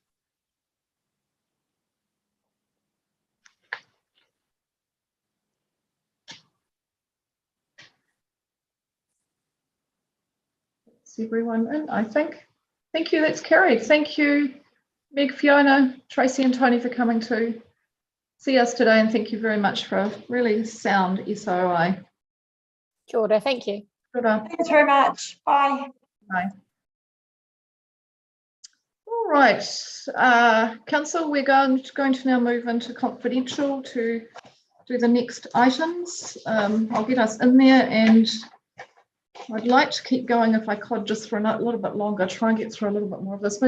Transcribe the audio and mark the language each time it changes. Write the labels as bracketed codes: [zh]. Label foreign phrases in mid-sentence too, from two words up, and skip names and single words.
[en] That's everyone in, I think. Thank you, that's carried. Thank you, Meg, Fiona, Tracy and Tony for coming to see us today, and thank you very much for a really sound SOI. [mi] Kia ora, [en] thank you. [mi] Kia ora. [en] Thanks very much. Bye. Bye. All right, Council, we're going to now move into confidential to do the next items. I'll get us in there, and I'd like to keep going if I could, just for a little bit longer, try and get through a little bit more of this.